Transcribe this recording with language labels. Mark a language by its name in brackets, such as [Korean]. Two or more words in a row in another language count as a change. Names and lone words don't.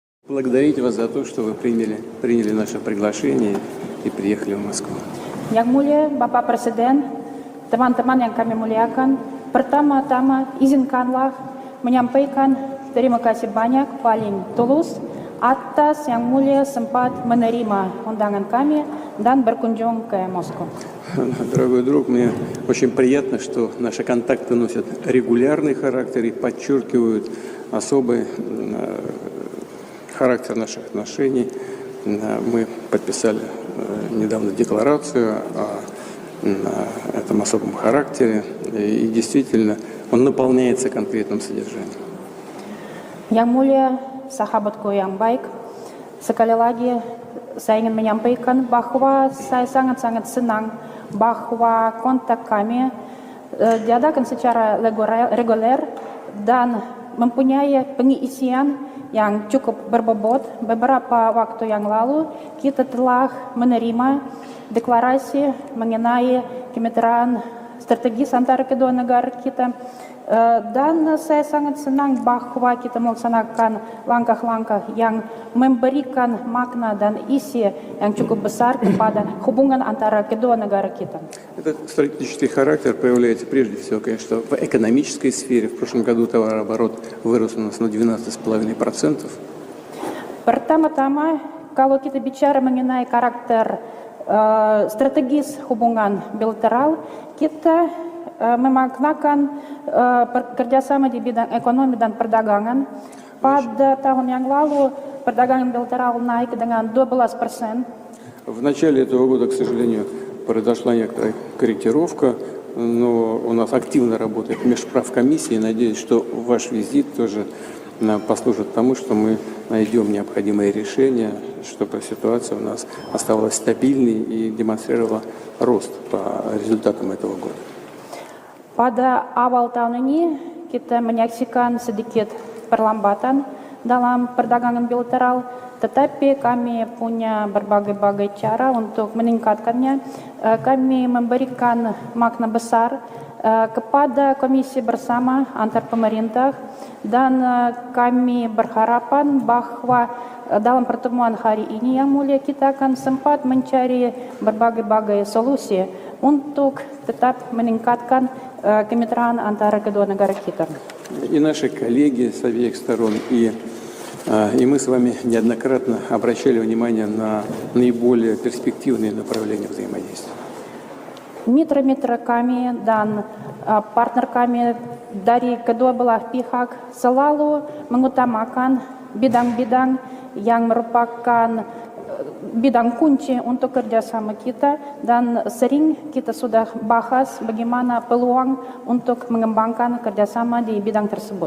[Russian] Благодарить вас за то, что вы приняли наше приглашение и приехали в Москву. [Indonesian] Yang mulia Bapak Presiden, teman-teman yang kami muliakan, pertama-tama izinkanlah menyampaikan terima kasih banyak paling tulus atas yang mulia sempat menerima undangan kami dan berkunjung ke Moskow. [Russian] Дорогой друг, мне очень приятно, что наши контакты носят регулярный характер и подчеркивают особый характер наших отношений. Мы подписали недавно декларацию о этом особом характере, и действительно он наполняется конкретным содержанием. [Indonesian] Yang mulia, sahabatku yang baik, sekali lagi saya ingin menyampaikan bahwa saya sangat-sangat senang bahwa kontak kami diadakan secara reguler dan mempunyai pengisian yang cukup berbobot. Beberapa waktu yang lalu kita telah menerima deklarasi mengenai kemitraan strategis antara kedua negara kita. Dan saya sangat senang bahwa kita melaksanakan langkah-langkah yang memberikan makna dan isi yang cukup besar kepada hubungan antara kedua negara kita. [Russian] Этот стратегический характер проявляется прежде всего, конечно, в экономической сфере. В прошлом году товарооборот вырос у нас на 12,5%. [Indonesian] Pertama-tama, kalau kita bicara mengenai karakter strategis hubungan bilateral, kita memaknakan kerjasama di bidang ekonomi dan perdagangan. Pada tahun yang lalu, perdagangan bilateral naik dengan 12%. [Russian] В начале этого года, к сожалению, произошла некоторая корректировка, но у нас активно работает межправкомиссия. Надеюсь, что ваш визит тоже послужит тому, что мы найдем необходимые решения, чтобы ситуация у нас оставалась стабильной и демонстрировала рост по результатам этого года. [Indonesian] Pada awal tahun ini, kita menyaksikan sedikit perlambatan dalam perdagangan bilateral, tetapi kami punya berbagai-bagai cara untuk meningkatkannya. Kami memberikan makna besar kepada komisi bersama antar pemerintah dan kami berharapan bahwa dalam pertemuan hari ini yang mulia kita akan sempat mencari berbagai-bagai solusi untuk tetap meningkatkan kemitraan antara kedua negara kita. [Russian] И наши коллеги с обеих сторон, и мы с вами неоднократно обращали внимание на наиболее перспективные направления взаимодействия. [Indonesian] Mitra-mitra kami dan partner kami dari kedua belah pihak selalu mengutamakan bidang-bidang yang merupakan bidang kunci untuk kerjasama kita dan sering kita sudah bahas bagaimana peluang untuk mengembangkan kerjasama di bidang tersebut.